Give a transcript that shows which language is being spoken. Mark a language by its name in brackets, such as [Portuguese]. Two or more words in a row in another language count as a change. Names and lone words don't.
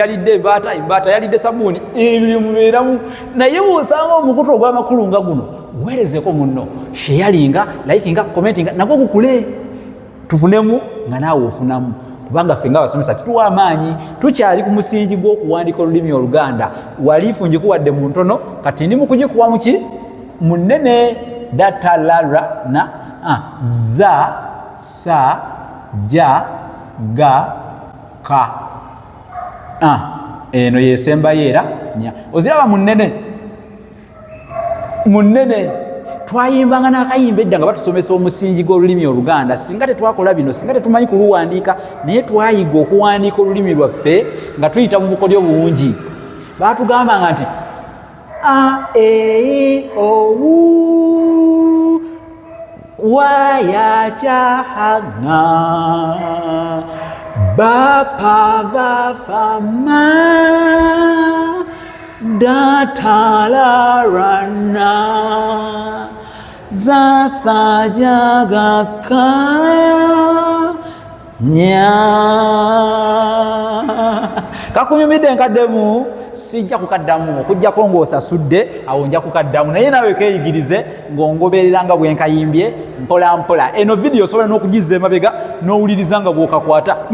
[Ganda] yalidde embaata yalidde sabuuni ebyo mubeeramu naye bw'osanga omukutu ogw'amakulu nga guno weerezeko munno sharinga likinga commentinga nagwo gukule tufunemu nga naawe ofunamu kubanga ffe nga abasomesa kituwa amaanyi tukyali ku musingi gw'okuwandiika olulimi Oluganda waliifu ngikuwadde mu ntono kati ndi mu kugikuwa muki munene datalara na za sa ja ga ka eno yesembayo era nya oziraba munene twayimbanga n'akayimba edda nga batusomesa omusingi gw'olulimi Oluganda singa tetwakola bino singa tetumanyi kuluwandiika naye twayiga okuwandiika olulimi lwaffe nga tuyita mu bukodyo bungi baatugambanga nti a e o u wa ya cha ha nga ba pa va fa ma da ta la ra na za sa ja ga ka nya kakunyumidde nkaddemu sijja kukaddamu okujjako ng'osasudde awo nja kukaddamu naye naawe keeyigirize ng'ongoberera nga bwe nkayimbye mpola mpola eno vidiyo osobola n'okugizza emabega n'owuliriza nga bw'okakwata